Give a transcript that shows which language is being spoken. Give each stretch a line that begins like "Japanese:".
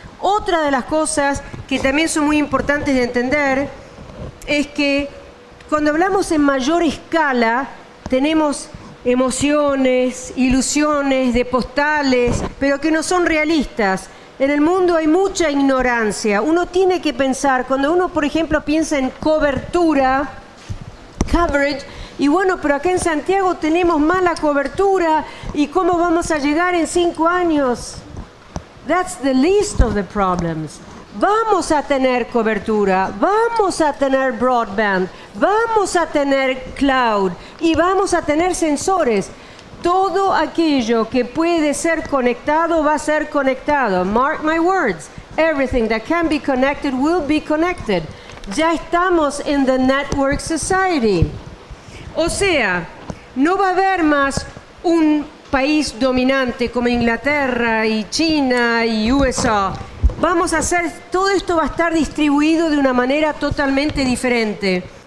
Spanish: Otra de las cosas que también son muy importantes de entender es que cuando hablamos en mayor escala, tenemos emociones, ilusiones de postales, pero que no son realistas. En el mundo hay mucha ignorancia. Uno tiene que pensar, cuando uno, por ejemplo, piensa en cobertura, coverage, y bueno, pero acá en Santiago tenemos mala cobertura, ¿y cómo vamos a llegar en 5 años?
English: That's the least of the problems.
Spanish: Vamos a tener cobertura, vamos a tener broadband, vamos a tener cloud y vamos a tener sensores. Todo aquello que puede ser conectado va a ser conectado.
English: Mark my words. Everything that can be connected will be connected.
Spanish: Ya estamos en
English: the network society.
Spanish: O sea, no va a haber más un país dominante como Inglaterra y China y USA. Vamos a hacer, todo esto va a estar distribuido de una manera totalmente diferente.